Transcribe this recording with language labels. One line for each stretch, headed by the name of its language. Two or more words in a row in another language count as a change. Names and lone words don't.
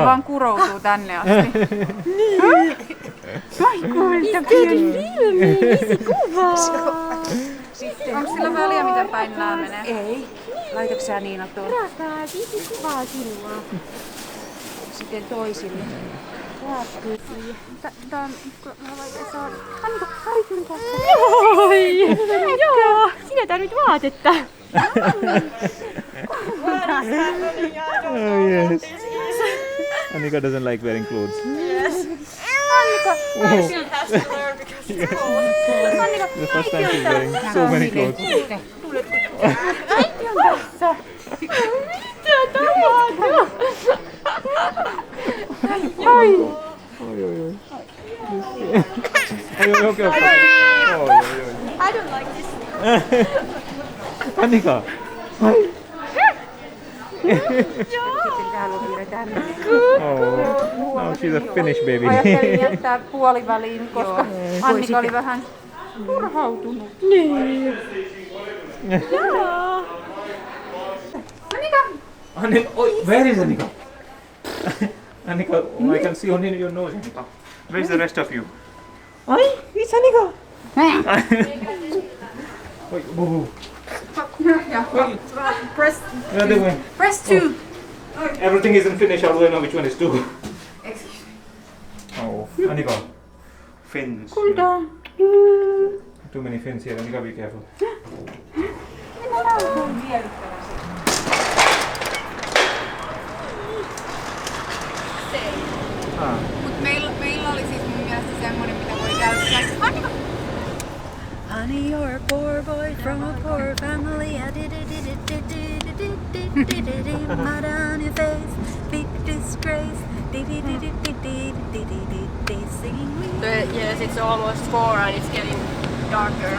Finnish: vaan kuroutuu tänne asti. Onko sillä väliä, miten päin nämä menee? Ei. Laitoiko sä Niina tuon? Rakaa, viisi kuvaa sinua. Sitten toisille. Tää on mä vaikea saada. Annika, Karikin kanssa. Joo, sinä tarvit vaatetta.
English: Oh yes. Annika doesn't like wearing clothes. Annika, She has to learn because it's cold. The first time she's wearing so many clothes.
Finnish: äiti on tässä. Mitä tapahtuu? Oi.
English: Okay. I don't like this. Annika.
Finnish: Täällä on vielä tämmöinen.
English: Oh. Now she's a Finnish baby.
Finnish: Ajattelin jättää puoliväliin, koska Annika oli vähän turhautunut.
English: Annika, where is Annika? Annika, I can see only your nose. Annika. Where is the rest of you? It's Annika. Wait, whoa. Press, The other way. press 2. Everything isn't finished. How do I know which one is two? Oh, Annika. Fins. Too many fins here. Annika, be careful.
Finnish: Mut meillä oli siis mun mielestä semmonen, mitä voi käyttää.
English: Annika! Honey, you're a poor boy from a poor family. Mud on your face, big disgrace. Singing me. Yes, it's almost 4 and it's getting darker.